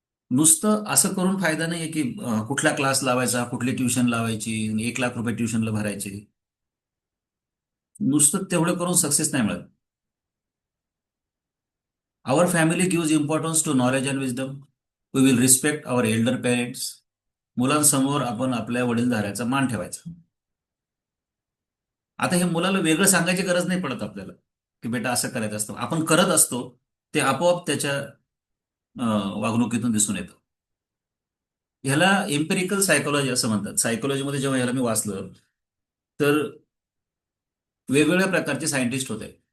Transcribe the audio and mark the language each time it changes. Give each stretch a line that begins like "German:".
Marathi: नुसतं असं करून फायदा नाहीये की कुठला क्लास लावायचा, कुठली ट्युशन लावायची, 1 लाख रुपये ट्युशनला भरायचे. नुसतं तेवढं करून सक्सेस नाही मिळत.
English: Our family gives importance to knowledge and wisdom. We will respect our elder parents.
Marathi: मुलांसमोर आपण आपल्या वडीलधाऱ्याचा मान ठेवायचा. आता हे मुलाला वेगळं सांगायची गरज नाही पडत आपल्याला की बेटा असं करायचं असतं. आपण करत असतो, ते आपोआप त्याच्या वागणुकीतून दिसून येतं. ह्याला एम्पिरिकल सायकोलॉजी असं म्हणतात. सायकोलॉजीमध्ये जेव्हा ह्याला मी वाचलं, तर वेगवेगळ्या प्रकारचे सायंटिस्ट होते.